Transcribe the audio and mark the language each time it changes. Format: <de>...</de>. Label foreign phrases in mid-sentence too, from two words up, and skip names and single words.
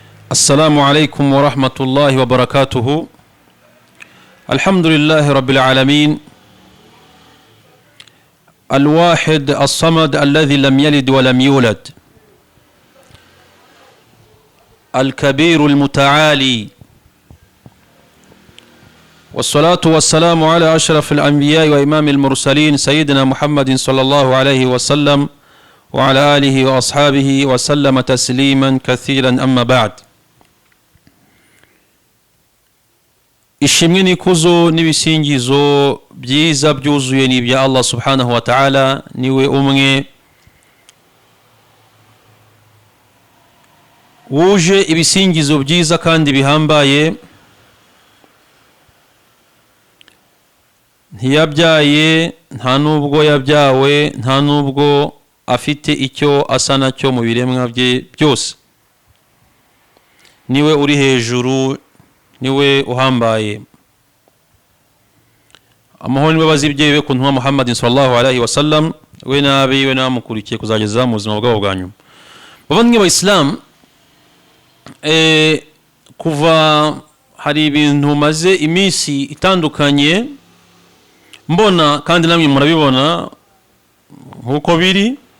<ar>السلام عليكم ورحمة الله وبركاته. الحمد لله رب العالمين الواحد الصمد الذي لم يلد ولم يولد الكبير المتعالي، والصلاة والسلام على أشرف الأنبياء وإمام المرسلين سيدنا محمد صلى الله عليه وسلم وعلى آله وأصحابه وسلم تسليما كثيرا. أما بعد،</ar> <rw>ishimwe n'ikuzo n'ibisingizo byiza byuzuye ni ibya Allah</rw> <ar>سبحانه وتعالى.</ar> <rw>Niwe umwe wuje ibisingizo byiza kandi bihambaye, ntiyabyaye, nta nubwo yabyawe, nta nubwo afite icyo asa nacyo mu biremwa bye byose. Niwe uri hejuru, niwe uhambaye. Amahoro n'imbabazi bye ku ntumwa Muhammadin</rw> <ar>صلى الله عليه وسلم,</ar> <rw>we nabe we namukurikiye kuzageza mu buzima bwabo bwa nyuma. Bavandimwe b'Islam, kuva hari ibintu maze iminsi itandukanye mbona, kandi namwe murabibona nkuko biri.</rw>